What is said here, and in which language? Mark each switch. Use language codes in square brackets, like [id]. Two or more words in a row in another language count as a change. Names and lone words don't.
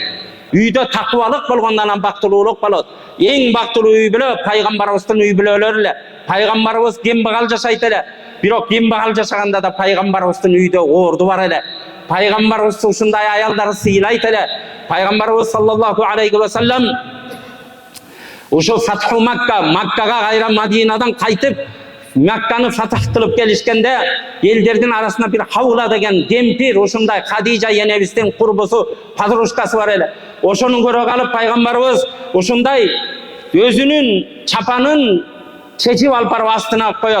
[ky] Үйдө такыбалык болгондон анан бактылуулук болот. Эң бактылуу үй бүлө пайгамбарыбыздын үй бүлөлөрү эле. Пайгамбарыбыз кембагал жашайт эле. Бирок кембагал жашаганда да пайгамбарыбыздын үйдө орду бар эле. Пайгамбарыбыз ушундай аялдарды сыйлайт эле. Пайгамбарыбыз [ar] صلى الله عليه وسلم [ky] ушул Фатху Макка, Маккага кайра Мадинадан кайтып, Макканы фатах кылып келишкенде, элдердин арасында бир Хаула деген кемпир, ушундай Хадижа энебиздин курбусу, подружкасы бар эле. Ошону көрө калып пайгамбарыбыз ушундай өзүнүн чапанын чечип алып барып астына коет.